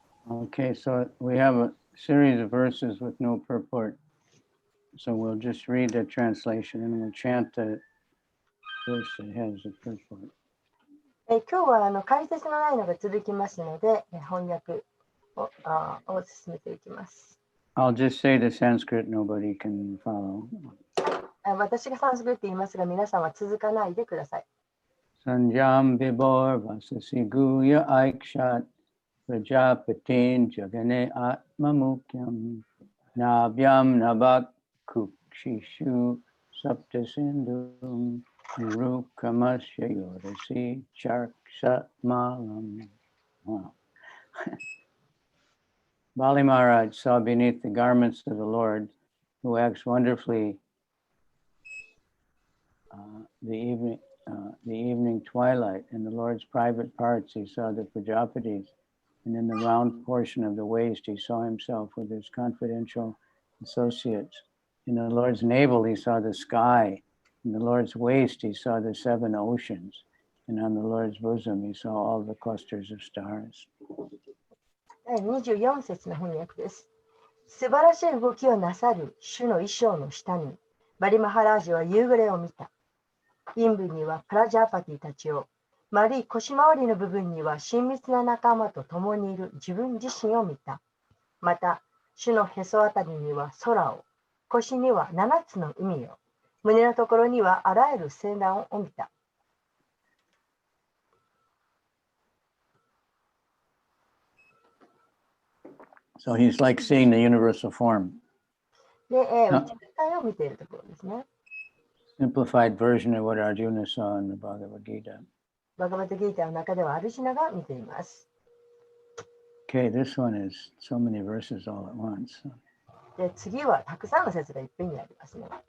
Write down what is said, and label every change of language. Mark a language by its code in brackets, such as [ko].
[en] Okay, so we have a series of verses with no purport. So we'll just read the translation and we'll chant the verse that has the purport. [ja] 今日は解説のないのが続きますので、翻訳を進めていきます。 [en] I'll just say the Sanskrit, nobody can follow. [ja] 私がサンスクリット言いますが、皆さんは続かないでください。 [sa] Sanjam Vibhor Vasasi Guya Aikshat Prajapatin Jagane Atmamukyam Nabhyam Nabak Kukshishu Saptasindhum Urukamasya Yorasi Charksat Malam. Wow. [en] Bali Maharaj saw beneath the garments of the Lord, who acts wonderfully the evening twilight. In the Lord's private parts, he saw the Prajapatis, and in the round portion of the waist, he saw himself with his confidential associates. In the Lord's navel, he saw the sky. In the Lord's waist, he saw the 7 oceans. And on the Lord's bosom, he saw all the clusters of stars. [ja] 第24節の翻訳です。素晴らしい動きをなさる主の衣装の下に、バリマハラージは夕暮れを見た。陰部にはプラジャーパティたちを、丸い腰回りの部分には親密な仲間と共にいる自分自身を見た。また、主のへそあたりには空を、腰には7つの海を、胸のところにはあらゆる星団を見た。 [en] So he's like seeing the universal form. [ja] で、宇宙体を見ているところですね。 [en] Simplified version of what Arjuna saw in the Bhagavad Gita. [ja] バガバッドギーターの中ではアルジュナが見ています。 [en] Okay, this one is so many verses all at once. [ja] で、次はたくさんの説がいっぺんにありますね。